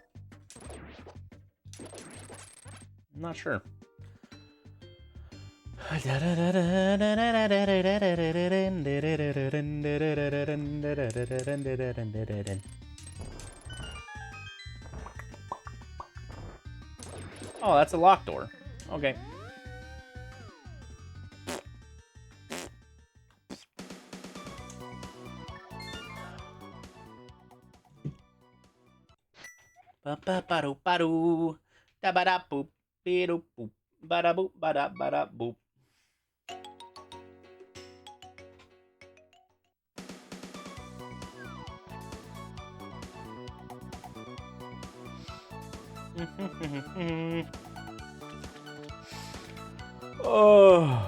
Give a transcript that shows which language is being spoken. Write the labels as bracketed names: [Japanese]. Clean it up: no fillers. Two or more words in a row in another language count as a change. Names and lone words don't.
[English] I'm not sure. Oh, that's a locked door. Okay. Ba ba ba do ba do da ba da boop be do boop ba da boop ba da boop. Oh.